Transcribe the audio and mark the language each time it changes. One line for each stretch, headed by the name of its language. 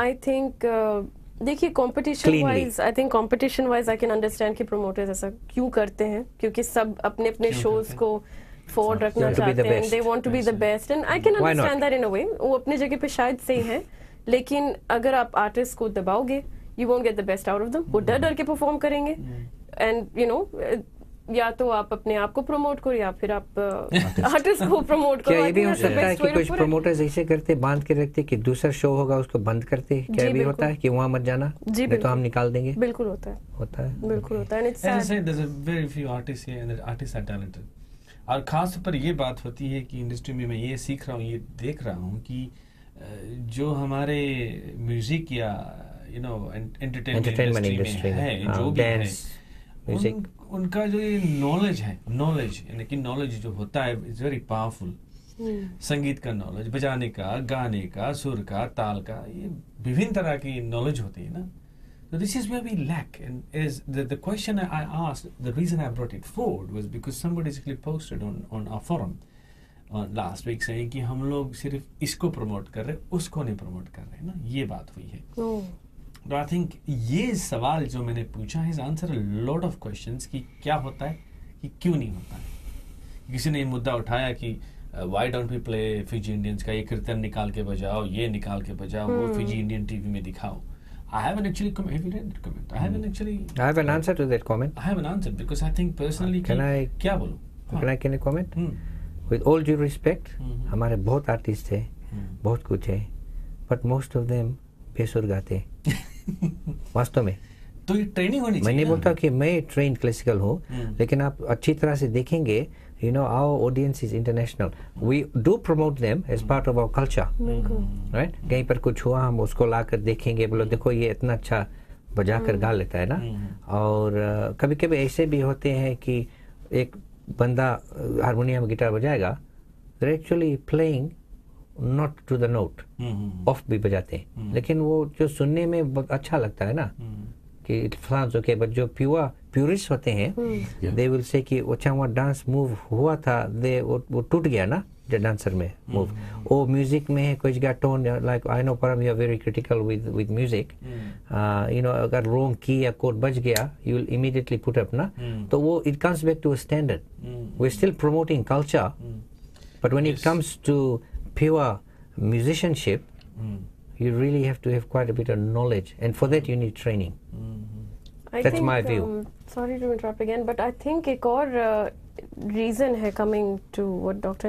Hindi: I think देखिए competition wise,
English: I think competition wise I can understand
Hindi: कि promoters ऐसा क्यों करते हैं, क्योंकि सब अपने अपने शोज को फॉरवर्ड रखना चाहते हैं,
English: they want to be the best, and I can understand that in a way,
Hindi: वो अपनी जगह पे शायद सही है, लेकिन अगर आप आर्टिस्ट को दबाओगे
English: you won't get the best out of them,
Hindi: वो डर डर के परफॉर्म करेंगे, एंड यू नो या तो आप अपने आप को प्रमोट करो या फिर आप आर्टिस्ट को प्रमोट करो। क्या ये भी हो सकता है कि कुछ प्रमोटर्स ऐसे करते, बांध के रखते कि दूसरा शो होगा उसको बंद करते, क्या भी होता है कि वहाँ मत जाना, नहीं तो हम निकाल देंगे? बिल्कुल होता है बिल्कुल होता है।
English: As I said, there's a very few artists here and the artists are talented.
Hindi: और खास तौर पर ये बात होती है कि इंडस्ट्री में मैं ये सीख रहा हूँ, ये देख रहा हूँ कि जो हमारे म्यूजिक या यू नो एंटरटेनमेंट इंडस्ट्री में है, जो भी है, उनका जो ये नॉलेज है, यानी कि नॉलेज जो होता है
English: It's very powerful.
Hindi: संगीत का नॉलेज, बजाने का, गाने का, सुर का, ताल का, ये विभिन्न तरह की नॉलेज होती है ना।
English: So this is where we lack, and is the question I asked, the reason I brought it forward was because somebody actually posted on our forum last week saying
Hindi: कि हम लोग सिर्फ इसको प्रमोट कर रहे, उसको नहीं प्रमोट कर रहे ना, ये बात हुई है। तो आई थिंक ये सवाल जो मैंने पूछा है
English: answer lot of questions
Hindi: कि क्या होता है, कि क्यों नहीं होता है। किसी ने ये मुद्दा उठाया कि
English: why don't we play Fiji Indians
Hindi: का, ये कीर्तन निकाल के बजाओ, ये निकाल के बजाओ, वो फिजी इंडियन टीवी में दिखाओ।
English: I haven't actually have you read that comment? I have an answer to that comment. I have an answer because I think personally can I
Hindi: क्या बोलूं?
English: Can I comment? With all due respect,
Hindi: हमारे बहुत artist हैं, बहुत कुछ है,
English: but most of them
Hindi: बेसुर गाते वास्तव में। तो ये ट्रेनिंग होनी चाहिए। मैं नहीं बोलता कि मैं ट्रेन क्लासिकल हूँ, लेकिन आप अच्छी तरह से देखेंगे,
English: you know our audience is international, we do promote them as part of our culture, right?
Hindi: कहीं पर कुछ हुआ हम उसको लाकर देखेंगे, बोलो देखो ये इतना अच्छा बजा कर गा लेता है ना। और कभी कभी ऐसे भी होते हैं कि एक बंदा harmonium guitar बजाएगा,
English: they're actually playing not to the note, off
Hindi: भी बजाते हैं, लेकिन वो जो सुनने में बहुत अच्छा लगता है ना, कि
English: it sounds okay, but
Hindi: जो purist होते हैं, they will say कि अच्छा वहाँ डांस मूव हुआ था, वो टूट गया ना, जो डांसर में मूव, वो म्यूजिक में कोई जगह tone,
English: like I know Param, you are very critical with music, you know,
Hindi: अगर wrong key या chord बज गया,
English: you will immediately put up
Hindi: ना, तो वो
English: it comes back to a standard. We're still promoting culture, but when it comes to pure musicianship, you really have to have quite a bit of knowledge, and for that you need training. That's my view. Sorry to interrupt again, but I think
Hindi: एक और reason है,
English: coming to what Dr.